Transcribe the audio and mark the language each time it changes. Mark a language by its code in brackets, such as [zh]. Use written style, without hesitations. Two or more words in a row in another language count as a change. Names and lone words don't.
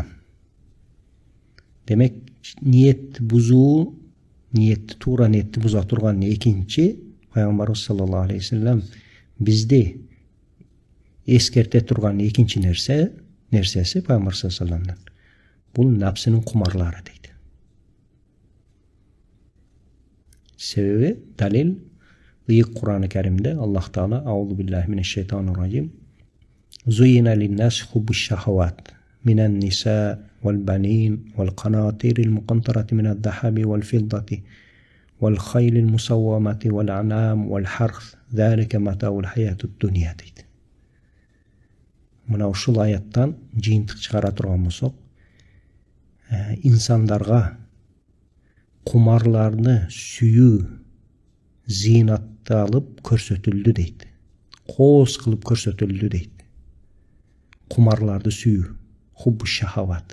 [ky] Демек, ниетти бузуу, туура ниетти буза турган экинчи пайгамбарыбыз [ar] صلى الله عليه وسلم [ky] бизди эскерте турган экинчи нерсеси пайгамбар [ar] صلى الله عليه وسلم [ky] бул напсынын кумарлары дейт. Себеби далил ыйык Кур'ан-ы Каримде Аллах Таала [ar] أعوذ بالله من الشيطان الرجيم زين للناس حب الشهوات من النساء والبنين والقناطير المقنطرة من الذهب والفضة والخيل المسومة والأنعام والحرث ذلك متاع الحياة الدنيا дейт. [ky] Мына ушул аяттан жыйынтык чыгара турган болсок, инсандарга кумарларны сүйүү зыйнатты алып көрсөтүлдү дейт. Кооз кылып көрсөтүлдү дейт. Кумарларды сүйүү, [ar] حب الشهوات.